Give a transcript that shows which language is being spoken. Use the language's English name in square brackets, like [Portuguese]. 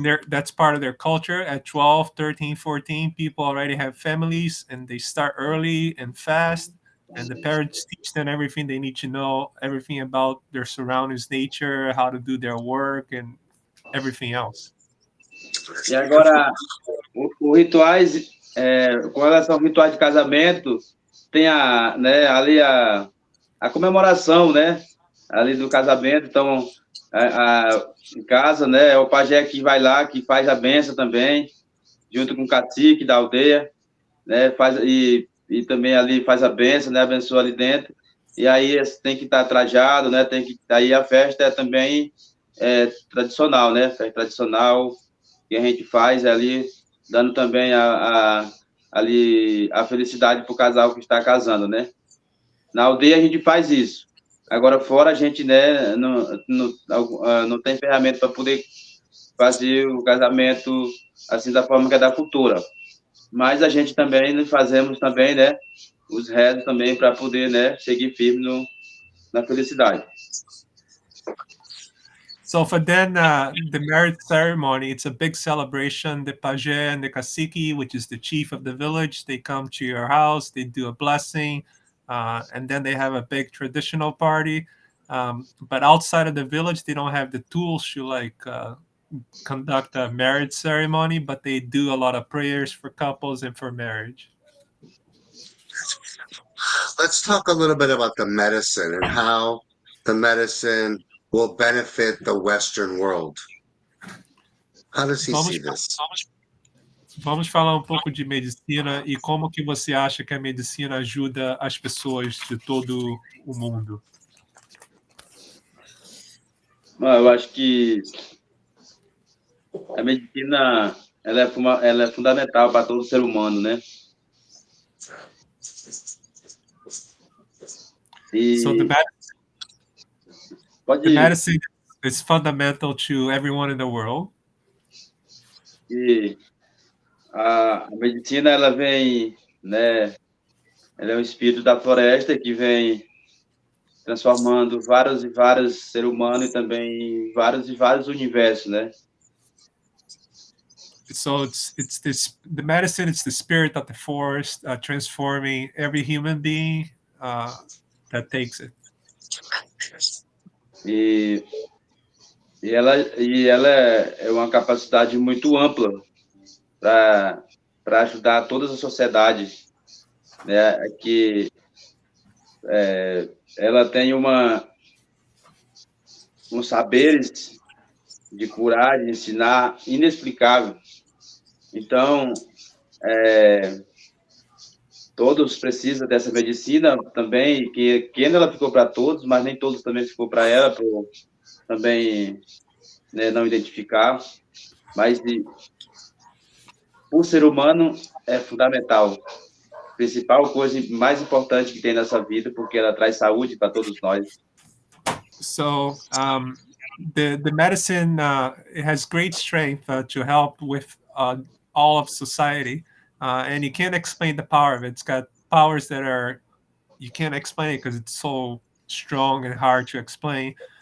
[English] That's part of their culture. At 12, 13, 14, people already have families, and they start early and fast. And the parents teach them everything they need to know, everything about their surroundings, nature, how to do their work, and everything else. [Portuguese] E agora, os rituais, com relação aos rituais de casamento, tem ali a comemoração, né? Ali do casamento. Então, em casa, né? É o pajé que vai lá, que faz a benção também, junto com o cacique da aldeia, né? E também ali faz a benção, né? Abençoa ali dentro. E aí tem que estar trajado, né? Aí a festa é também tradicional, né? Festa tradicional que a gente faz ali, dando também ali a felicidade para o casal que está casando, né? Na aldeia a gente faz isso. Agora fora a gente, né, não tem ferramenta para poder fazer o casamento assim da forma que é da cultura. Mas a gente também fazemos também, né, os rezos também para poder, né, seguir firme na felicidade. [English] So for them, the marriage ceremony, it's a big celebration. The pajé and the cacique, which is the chief of the village, they come to your house, they do a blessing, and then they have a big traditional party. But outside of the village, they don't have the tools to conduct a marriage ceremony, but they do a lot of prayers for couples and for marriage. Let's talk a little bit about the medicine and how the medicine will benefit the Western world. How does he see this? [Portuguese] Vamos falar um pouco de medicina e como que você acha que a medicina ajuda as pessoas de todo o mundo. Eu acho que a medicina ela é fundamental para todo ser humano, né? [English] So the medicine is fundamental to everyone in the world. [Portuguese] E a medicina ela vem, né? Ela é um espírito da floresta que vem transformando vários e vários seres humanos e também vários e vários universos, né? [English] So it's the medicine. It's the spirit of the forest, transforming every human being that takes it. [Portuguese] E ela é uma capacidade muito ampla para ajudar todas as sociedades, né? Que ela tem uns saberes de curar, de ensinar, inexplicável. Então, todos precisam dessa medicina também, que ela ficou para todos, mas nem todos também ficou para ela, por também, né, não identificar. Mas o ser humano é fundamental. A principal coisa mais importante que tem nessa vida, porque ela traz saúde para todos nós. [English] So the medicine it has great strength to help with all of society, and you can't explain the power of it. It's got powers that are you can't explain it because it's so strong and hard to explain.